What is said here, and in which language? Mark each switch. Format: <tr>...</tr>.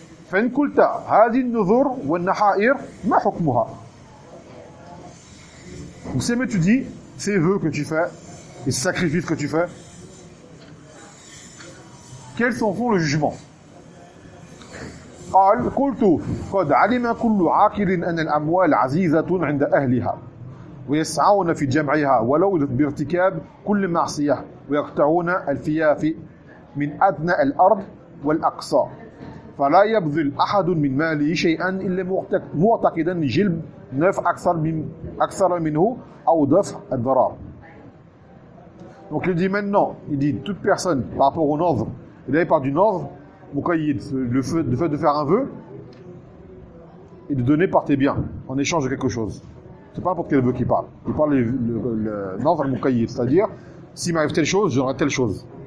<ar>فإن قلت هذه النذور والنحائر ما حكمها؟</ar> <fr>Donc si tu dis ces vœux que tu fais, les sacrifices que tu fais, quels sont le jugement?</fr> <ar>قال قلت قد علم كل عاقل أن الأموال عزيزة عند أهلها ويسعون في جمعها ولو بارتكاب كل معصية ويقطعون الفيافي من أدنى الأرض والأقصى. فلا يبذل أحد من ماله شيئا إلا معتقدا جلب نفع أكثر منه أو دفع الضرر.</ar> <fr>Donc il dit maintenant, il dit toute personne par rapport au nadhr, il avait parlé du nadhr, mukayyid, le fait de faire un vœu et de donner par tes biens en échange de quelque chose. C'est pas n'importe quel vœu qu'il parle. Il parle le nadhr mukayyid, c'est-à-dire s'il m'arrive telle chose, je donnerai telle chose.</fr>